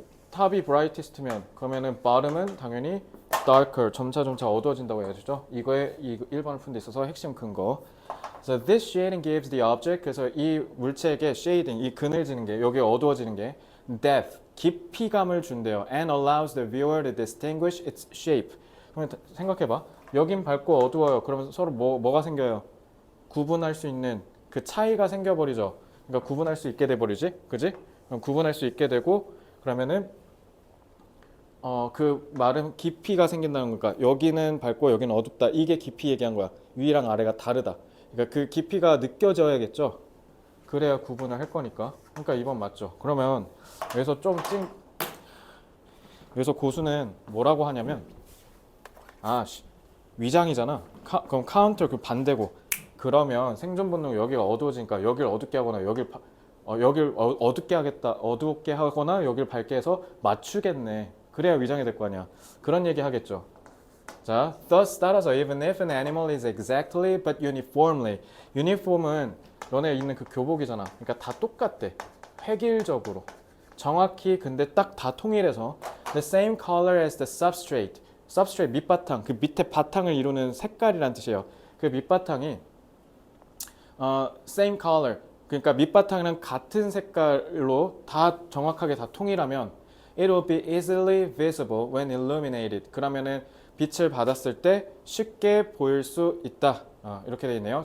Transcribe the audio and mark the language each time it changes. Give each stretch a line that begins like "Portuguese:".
Korean: 탑이 brightest면 그러면은 bottom은 당연히 darker, 점차 어두워진다고 해야죠. 이거에 이 1번을 푼 데 있어서 핵심 근거.
English: So this shading gives the object,
Korean: 그래서 이 물체에게 shading, 이 그늘지는 게, 여기 어두워지는 게 depth, 깊이감을 준대요.
English: And allows the viewer to distinguish its shape.
Korean: 그러면 생각해봐. 여긴 밝고 어두워요. 그러면 서로 뭐가 생겨요? 구분할 수 있는 그 차이가 생겨버리죠. 그러니까 구분할 수 있게 돼버리지, 그지? 그럼 구분할 수 있게 되고, 그러면은 그 말은 깊이가 생긴다는 거니까, 여기는 밝고 여기는 어둡다. 이게 깊이 얘기한 거야. 위랑 아래가 다르다. 그러니까 그 깊이가 느껴져야겠죠. 그래야 구분을 할 거니까. 그러니까 2번 맞죠. 그러면 여기서 여기서 고수는 뭐라고 하냐면, 위장이잖아. 그럼 카운터 그 반대고. 그러면 생존 본능 여기가 어두워지니까 여기를 어둡게 하거나 여길 어둡게 하겠다. 어둡게 하거나 여기를 밝게 해서 맞추겠네. 그래야 위장이 될 거 아니야. 그런 얘기 하겠죠.
English: 자, thus 따라서 even if an animal is exactly but uniformly.
Korean: uniform은 너네 있는 그 교복이잖아. 그러니까 다 똑같대. 획일적으로. 정확히 근데 딱 다 통일해서
English: the same color as the substrate.
Korean: substrate 밑바탕, 그 밑에 바탕을 이루는 색깔이란 뜻이에요. 그 밑바탕이 same color. 그러니까 밑바탕이랑 같은 색깔로 다 정확하게 다 통일하면
English: it will be easily visible when illuminated.
Korean: 그러면은 빛을 받았을 때 쉽게 보일 수 있다. 이렇게 돼 있네요.